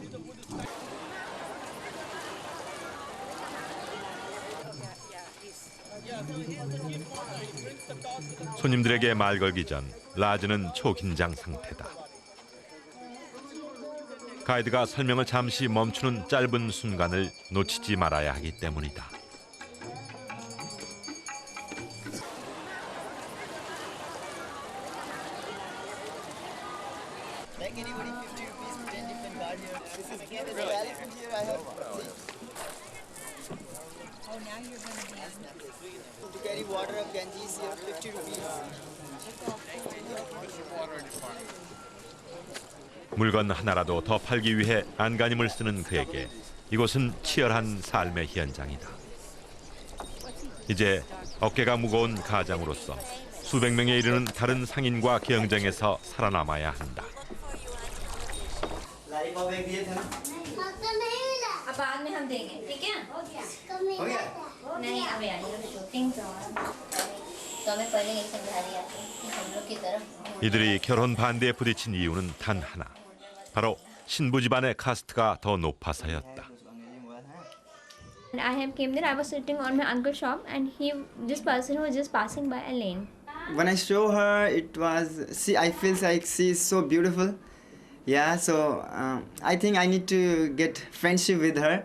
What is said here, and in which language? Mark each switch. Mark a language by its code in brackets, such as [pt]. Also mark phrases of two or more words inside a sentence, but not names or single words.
[ko] 손님들에게 말 걸기 전 라즈는 초긴장 상태다. 가이드가 설명을 잠시 멈추는 짧은 순간을 놓치지 말아야 하기 때문이다. [en] Like anybody, 50 rupees, 10 different card here. This is the elephant here I have. See? Oh, now you're going to be to carry water of Ganges here, 50 rupees. [ko] 물건 하나라도 더 팔기 위해 안간힘을 쓰는 그에게 이곳은 치열한 삶의 현장이다. 이제 어깨가 무거운 가장으로서 수백 명에 이르는 다른 상인과 경쟁에서 살아남아야 한다. [hi] अब बाद में हम देंगे, ठीक है? हो गया? नहीं अभी आई है शूटिंग तो हमें पहले एक समझा दिया कि हम लोग की तरफ [ko] 이들이 결혼 반대에 부딪힌 이유는 단 하나. 바로 신부 집안의 카스트가 더 높아서였다. [en] I have came there. I was sitting on my uncle's shop, and this person was just passing by a lane. When I show her, it was, see, I feel like she is so beautiful. Yeah, so I think I need to get friendship with her.